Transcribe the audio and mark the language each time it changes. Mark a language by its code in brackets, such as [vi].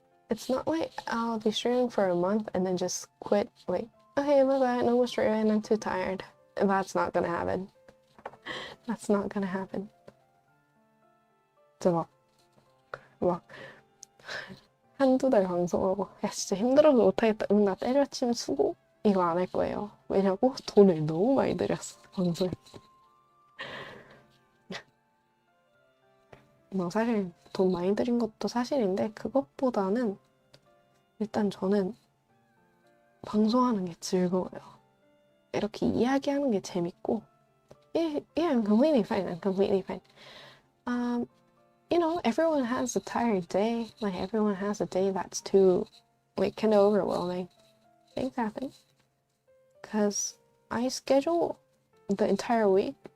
[en] It's not like I'll be streaming for a month and then just quit. Like, okay, bye-bye, no more streaming, I'm too tired. That's not gonna happen. That's not gonna happen. 막 [ko] 한두 달 방송하고 야 진짜 힘들어서 못하겠다. 응 나 때려침 수고 이거 안 할 거예요. 왜냐고? 돈을 너무 많이 들였어 방송에. 뭐 사실 돈 많이 들인 것도 사실인데 그것보다는 일단 저는 방송하는 게 즐거워요. 이렇게 이야기하는 게 재밌고 [en] yeah, I'm completely fine. I'm completely fine. Um, you know, everyone has a tired day. Like everyone has a day that's too like kind of overwhelming. Things happen. Cause I schedule the entire week.